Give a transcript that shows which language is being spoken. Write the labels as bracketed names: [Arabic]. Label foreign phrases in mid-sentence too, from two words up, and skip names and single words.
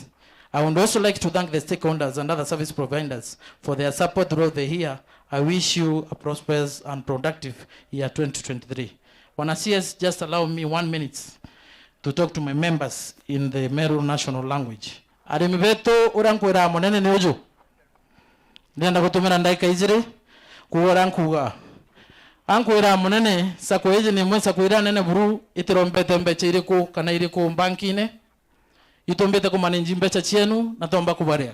[English] I would also like to thank the stakeholders and other service providers for their support throughout the year. I wish you a prosperous and productive year 2023. Bwana CS, just allow me 1 minute to talk to my members in the Meru national language. [Meru] Arimi betu urankwira monene ni uju. Ndienda kutumira ndaika izire kuwarankuga. Ankwira monene Sacco eje ni mwe Sacco ira nene buru itirombete mbeche iriku kana iriku bankine. Itombete kumanenji mbecha chienu na tomba kubaria.